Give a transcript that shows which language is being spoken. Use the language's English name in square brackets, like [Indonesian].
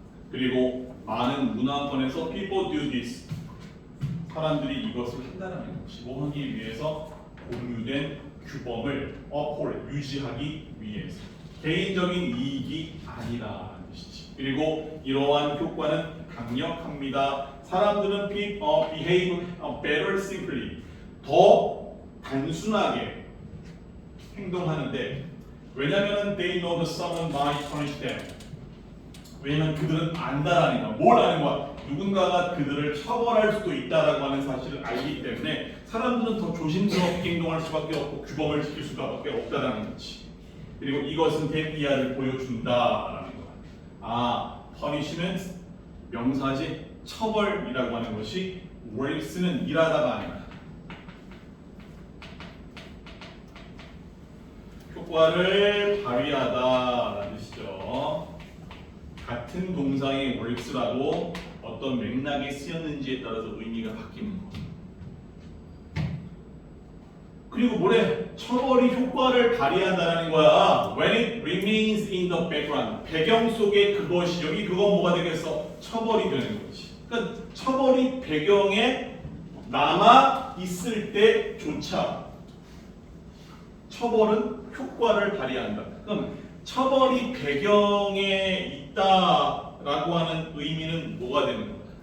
[Korean] 그리고 많은 문화권에서 [English] people do this. [Korean] 사람들이 이것을 한다는 것이 뭐 하기 위해서 공유된 규범을 uphold, 유지하기 위해서 개인적인 이익이 아니라는 뜻이지. 그리고 이러한 효과는 강력합니다. 사람들은 [English] behave better simply, [Korean] 더 단순하게 행동하는데, 왜냐하면 [English] they know the someone might punish them. [Korean] 왜냐면 그들은 안다라는 거야. 뭘 아는 거야? 누군가가 그들을 처벌할 수도 있다라고 하는 사실을 알기 때문에 사람들은 더 조심스럽게 행동할 수밖에 없고 규범을 지킬 수밖에 없다라는 거지. 그리고 이것은 대비아를 보여준다라는 거야. 아, punishment 명사지, 처벌이라고 하는 것이 works는 일하다가 아니라 효과를 발휘하다라는 뜻이죠. 같은 동사의 works라도 어떤 맥락에 쓰였는지에 따라서 의미가 바뀌는 거. 그리고 뭐래? 처벌이 효과를 발휘한다는 거야. [English] When it remains in the background. [Korean] 배경 속에 그것이, 여기 그건 뭐가 되겠어? 처벌이 되는 거지. 그러니까 처벌이 배경에 남아 있을 때조차 처벌은 효과를 발휘한다. 그럼 처벌이 배경에 있다라고 하는 의미는 뭐가 되는 거야?